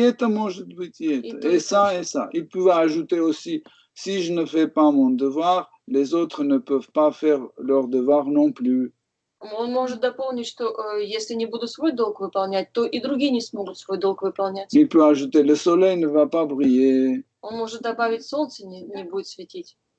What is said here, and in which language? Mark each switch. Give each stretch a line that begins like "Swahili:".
Russian: И это может быть и это, и
French: ça et ça. Il peut ajouter aussi, si je ne fais pas mon devoir, les autres ne peuvent pas faire leur devoir non plus.
Russian: Он может дополнить, что если не буду свой долг выполнять, то и другие не смогут свой долг выполнять.
French: Il peut ajouter, le soleil ne va pas briller.
Russian: Он может добавить, солнце не будет светить.